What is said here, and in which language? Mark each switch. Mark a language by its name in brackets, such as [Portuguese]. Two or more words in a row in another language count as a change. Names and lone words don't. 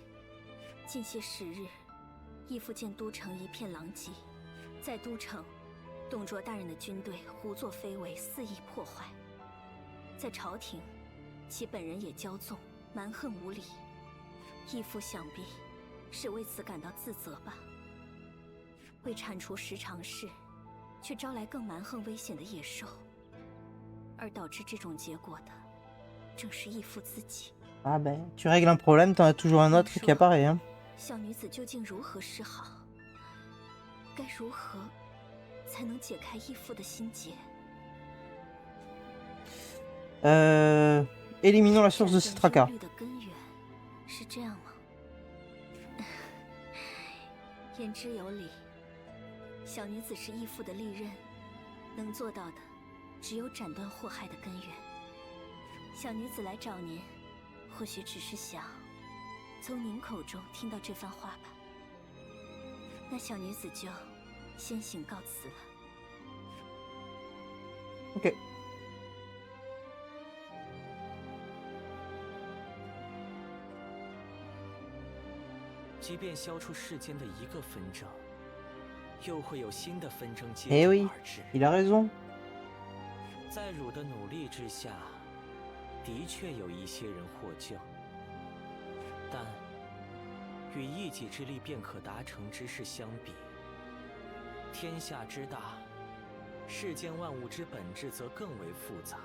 [Chinese] 近些时日，义父见都城一片狼藉，在都城，董卓大人的军队胡作非为，肆意破坏；在朝廷，其本人也骄纵，蛮横无理。义父想必是为此感到自责吧？为铲除十常侍，却招来更蛮横危险的野兽，而导致这种结果的，正是义父自己。 [French] Ah ben, tu règles un problème, t'en as toujours un autre qui apparaît. Hein. [Chinese] 小女子究竟如何是好？该如何才能解开义父的心结 [French] ？Éliminons la source de ce tracas. [Chinese] 战争忧虑的根源是这样吗？言之有理。小女子是义父的利刃，能做到的只有斩断祸害的根源。小女子来找您，或许只是想从您口中听到这番话吧。那小女子就先行告辞了。 [French] Ok. [Chinese] 即便消除世间的一个纷争，又会有新的纷争接 Eh 踵 [French] oui, [Chinese] 而至。 [French] il a raison. [Chinese] 在汝的努力之下，的确有一些人获救，但与一己之力便可达成之事相比，天下之大，世间万物之本质则更为复杂。